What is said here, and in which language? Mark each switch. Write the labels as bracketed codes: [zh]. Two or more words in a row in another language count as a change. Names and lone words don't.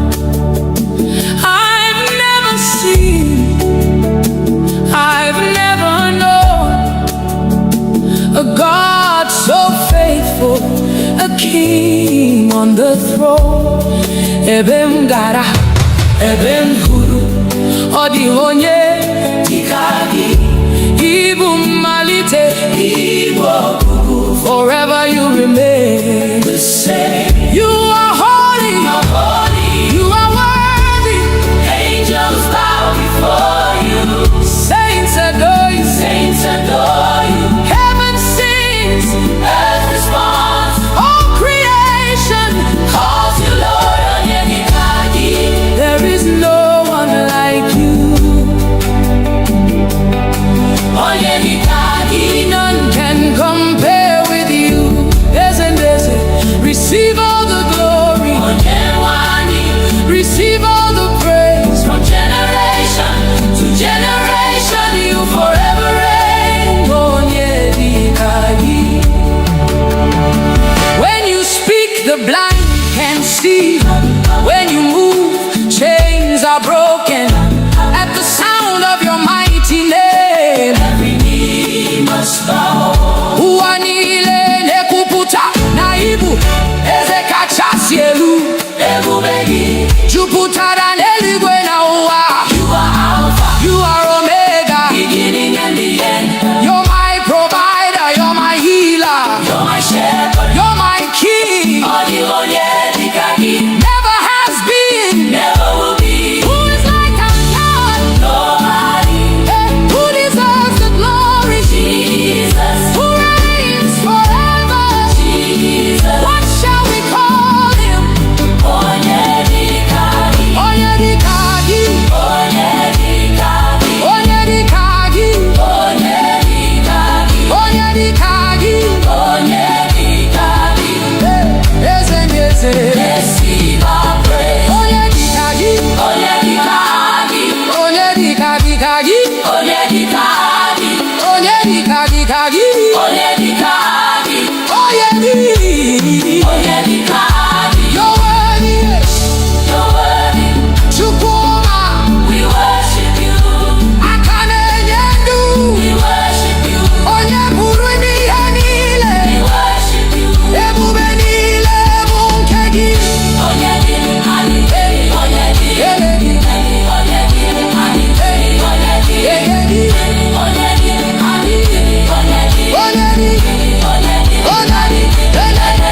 [en] I've never seen, I've never known a God so faithful, a king on the throne. [ig] Ebe m gara, ebe m hụrụ, ọ dị onye dịka gị. Ịbụ mmalite, ịbụ ọgwụgwụ. [en] Forever you remain the same. You are holy, you are worthy. Angels bow before you. Saints adore you, Saints adore you. heaven sings, Earth responds. all creation. Calls you Lord. [ig] Onye dịka gị. [en] There is no one like you. [ig] Onye dịka gị. [en] None can compare with you. Receive all the glory, [ig] Onye nwe anyị. [en] receive all the praise. From generation to generation, you forever reign. [ig] Onye dịka gị. [en] When you speak, the blind can see. When you move, chains are broken. At the sound of your mighty name, Every knee must bow. [ig] ụwa niile na-ekwupụta na ịbụ eze kachasị elu. Ebube gị. Jupụtara n'eluigwe na ụwa. [en] You are Alpha, You are Omega. beginning and the end. You're my provider, you're my healer, You're my shepherd. you're my king. [ig] Ọ dị onye dịka gị. [en] Never has been. Never will be. Who is like our God? Nobody. Who deserves the glory? Jesus. Who reigns forever? Jesus. What shall we call him? [ig] Onye dịka gị. Onye dịka gị. Onye dịka gị. Onye dịka gị. Onye dịka gị. Onye dịka gị. Onye dịka gị. Eze ndị eze. [en] Receive our praise. [ig] Onye dịka gị. Onye dịka gị. Onye dịka dịka gị. Onye dịka gị. Onye dịka dịka gị. Onye dịka gị. Onye dị. Onye dịka gị. [en] You're worthy. You're worthy. Chukwuma. We worship you. [ig] Aka na-enye ndụ. [en] We worship you. [ig] Onye pụrụ ime ihe niile. [en] We worship you. [ig] Ebube niile bụ nke gị. Onye dị anyị. Onye dị anyị. Onye dị anyị. Onye dị Enye gị. Onye dị anyị. Onye dị Onye dị. Onye dị